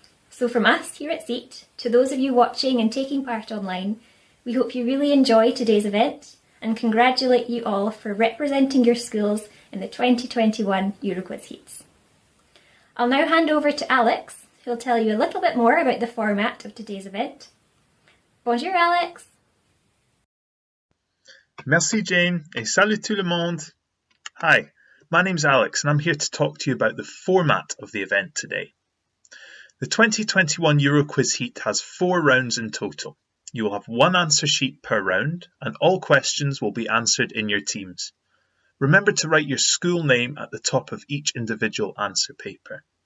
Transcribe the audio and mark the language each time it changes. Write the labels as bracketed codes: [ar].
[en] So from us here at SEAT, to those of you watching and taking part online, we hope you really enjoy today's event and congratulate you all for representing your schools in the 2021 Euroquiz Heats. I'll now hand over to Alex, who'll tell you a little bit more about the format of today's event. [fr] Bonjour Alex! Merci Jane, et salut tout le monde! [en] Hi, my name's Alex and I'm here to talk to you about the format of the event today. The 2021 Euroquiz Heat has 4 rounds in total. You will have 1 answer sheet per round and all questions will be answered in your teams. Remember to write your school name at the top of each individual answer paper.